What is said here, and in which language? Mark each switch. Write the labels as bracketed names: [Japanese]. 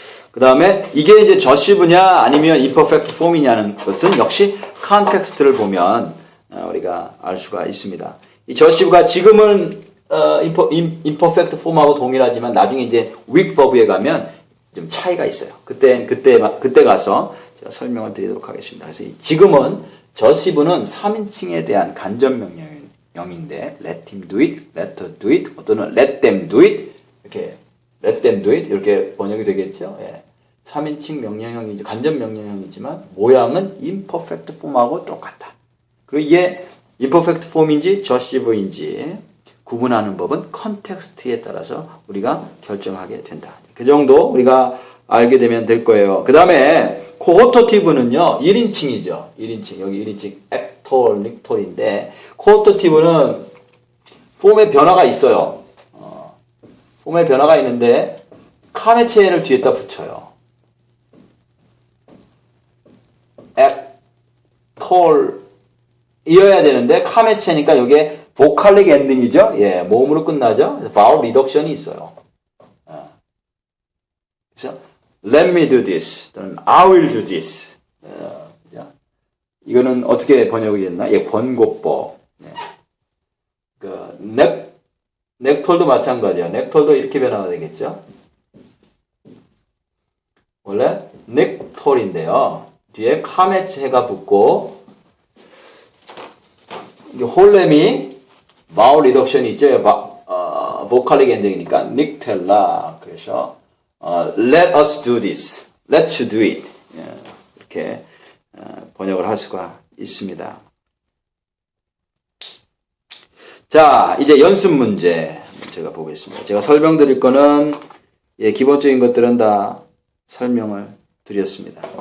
[Korean] 그 다음에 이게 이제 저시브냐 아니면 imperfect form이냐는 것은 역시 컨텍스트를 보면 우리가 알 수가 있습니다. 이 저시브가 지금은 imperfect form하고 동일하지만 나중에 이제 weak verb에 가면 좀 차이가 있어요. 그때 가서 제가 설명을 드리도록 하겠습니다. 그래서 지금은 저시브는 3인칭에 대한 간접 명령인데 [English] let him do it, [Korean] let her do it, 또는 let them do it 이렇게 let them do it 이렇게 번역이 되겠죠. 예. 3인칭 명령형이지 간접 명령형이지만 모양은 imperfect form하고 똑같다. 그리고 이게 imperfect form인지 저시브인지 구분하는 법은 컨텍스트에 따라서 우리가 결정하게 된다. 그 정도 우리가 알게 되면 될 거예요. 그 다음에 코호터티브는요 1인칭이죠. 1인칭 여기 1인칭 액톨, 릭톨인데 코호터티브는 폼의 변화가 있어요. 폼의 변화가 있는데 카메체를 뒤에다 붙여요. 액톨 이어야 되는데 카메체니까 이게 보컬릭 엔딩이죠. 예, 모음으로 끝나죠. 바울 리덕션이 있어요. [English] 그래서 let me do this 또는 I will do this. [Korean] 이거는 어떻게 번역이 됐나? 예, 번고법. 네. 그 넥톨도 마찬가지야. 넥톨도 이렇게 변화가 되겠죠. 원래 넥톨인데요. 뒤에 카메체가 붙고 홀렘이 바울 리덕션이 있죠. 보컬릭 엔딩이니까 닉텔라. [English] 그래서 let us do this. let you do it. [Korean] 이렇게 번역을 할 수가 있습니다. 자, 이제 연습 문제 제가 보겠습니다. 제가 설명드릴 거는 기본적인 것들은 다 설명을 드렸습니다.